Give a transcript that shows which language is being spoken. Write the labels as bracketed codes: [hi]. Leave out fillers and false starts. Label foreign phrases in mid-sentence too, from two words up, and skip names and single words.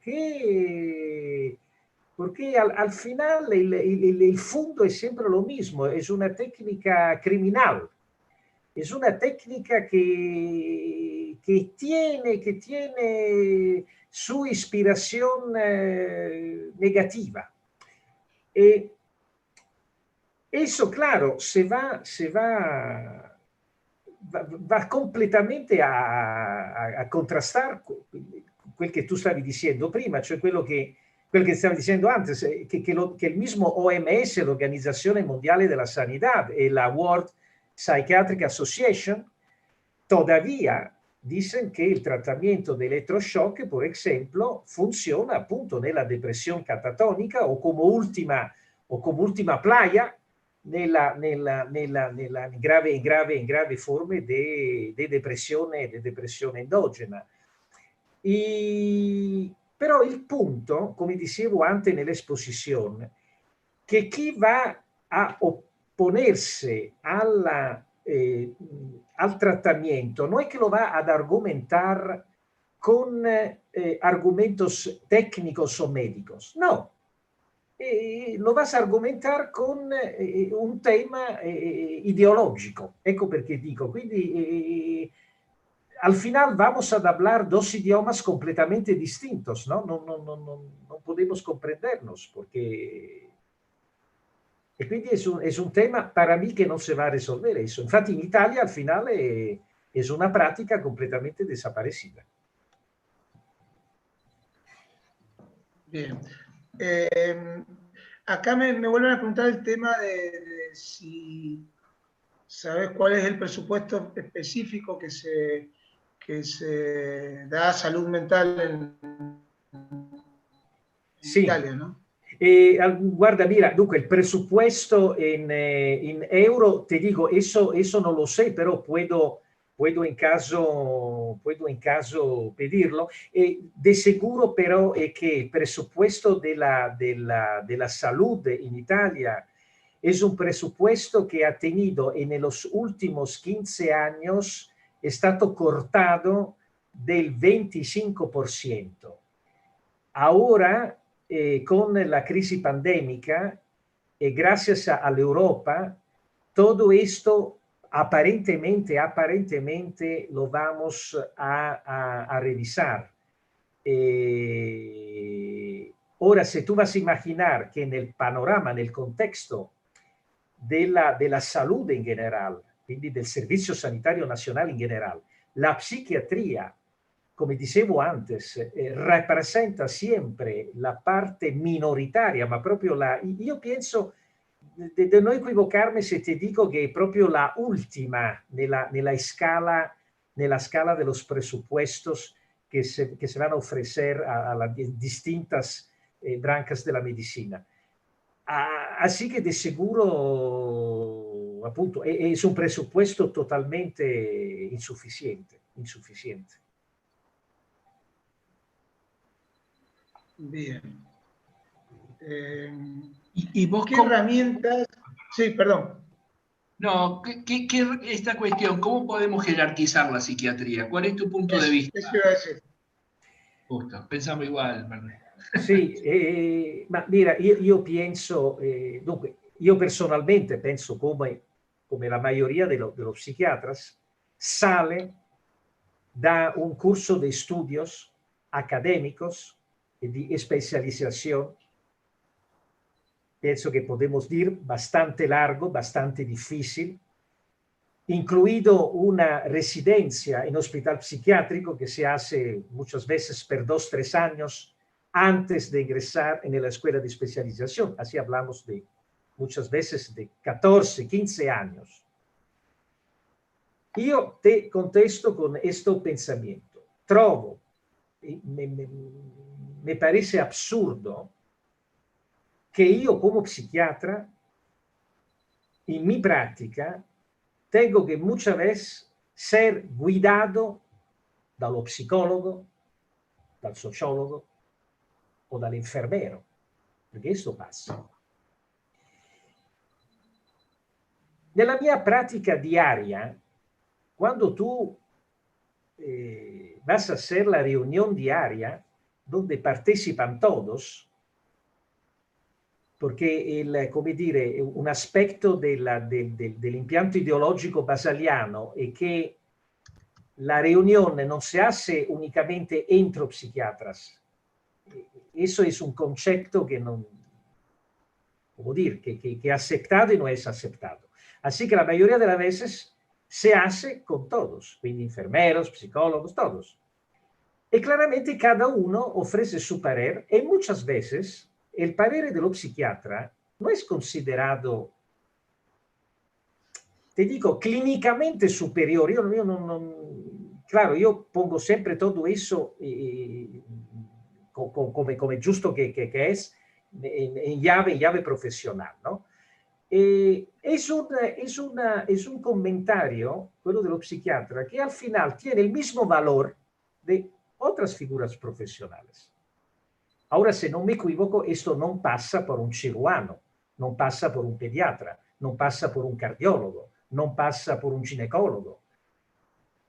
[es] Porque al final el fondo es siempre lo mismo, es una técnica criminal, es una técnica que tiene su inspiración negativa. Eso, claro, va completamente a contrastar [it] quel che tu stavi dicendo prima, cioè quel che stavi dicendo antes, che il mismo OMS, l'Organizzazione Mondiale della Sanità, e la World Psychiatric Association, [es] todavía dicen que el tratamiento de electroshock, por ejemplo, funciona [it] appunto nella depressione catatónica o come ultima playa nella grave forme di depressione endogena. Però il punto, come dicevo anche nell'esposizione, che chi va a [es] opponersi al tratamiento no es que lo va a argumentar con argumentos técnicos o médicos. No, lo vas a argumentar con un tema ideológico. [it] Ecco perché dico, quindi [es] al final vamos a hablar dos idiomas completamente distintos, ¿no? No podemos comprendernos porque... [it] E quindi [es] es un tema para mí que no se va a resolver eso. [it] Infatti in [es] Italia al final es una práctica completamente desaparecida. Bien. Acá me vuelven a preguntar el tema de si sabes cuál es el presupuesto específico que se da a salud mental en Sì. Italia, ¿no? [it] Guarda, mira, dunque il presupuesto in euro, te dico, [es] eso no lo sé, pero puedo en caso pedirlo. De seguro pero [it] è che il [es] presupuesto della salud in Italia es un presupuesto que ha tenido en los últimos 15 años, [it] è stato cortado del 25%. [es] Ahora, con la crisis pandémica, gracias a la Europa, todo esto aparentemente lo vamos a revisar. Ahora, si tú vas a imaginar que en el panorama, en el contexto de la salud en general, [it] quindi del Servizio Sanitario Nazionale in generale, la psichiatria, come dicevo antes, rappresenta sempre la parte minoritaria, ma proprio io penso [es] de no equivocarme [it] se te dico che è proprio [es] la última [it] nella scala [es] de los presupuestos que se van a ofrecer a las distintas brancas de la medicina. Así que de seguro, appunto, es un presupuesto totalmente insuficiente. Bien. ¿Y vos qué herramientas? Sí, perdón. No, esta cuestión, ¿cómo podemos jerarquizar la psiquiatría? ¿Cuál es tu punto de vista? Eso iba a decir. Justo, pensamos igual, Manuel. [it] Sì, ma mira, io penso, dunque, io personalmente penso come [es] la mayoría de los psiquiatras, sale da un curso de estudios académicos y de especialización, pienso que podemos decir bastante largo, bastante difícil, incluido una residencia en hospital psiquiátrico que se hace muchas veces por 2 o 3 años antes de ingresar en la escuela de especialización. Así hablamos de muchas veces de 14, 15 años. [it] Io te contesto con questo pensamiento. [es] Trovo, me parece absurdo que io como psiquiatra, en mi práctica, tengo que muchas veces ser guidado [it] dallo psicólogo, dal sociólogo o dall'infermiero, perché questo passa. Nella mia pratica diaria, [es] cuando tú vas a hacer la reunión diaria, donde partecipan todos, [it] perché come dire, un aspetto dell'impianto ideologico basaliano è che la riunione non si [es] hace únicamente entre psiquiatras. Eso es un concepto que no, como decir, que es aceptado y no es aceptado. Así que la mayoría de las veces se hace con todos, quindi enfermeros, psicólogos, todos. Y claramente cada uno ofrece su parer y muchas veces el parer de lo psiquiatra no es considerado, te digo, clínicamente superior. Claro, yo pongo siempre todo eso [it] come giusto [es] que es en llave profesional, ¿no? Es un comentario, [it] quello dello psiquiatra, [es] que al final tiene el mismo valor de otras figuras profesionales. Ahora, si no me equivoco, esto no pasa por un cirujano, no pasa por un pediatra, no pasa por un cardiólogo, no pasa por un ginecólogo.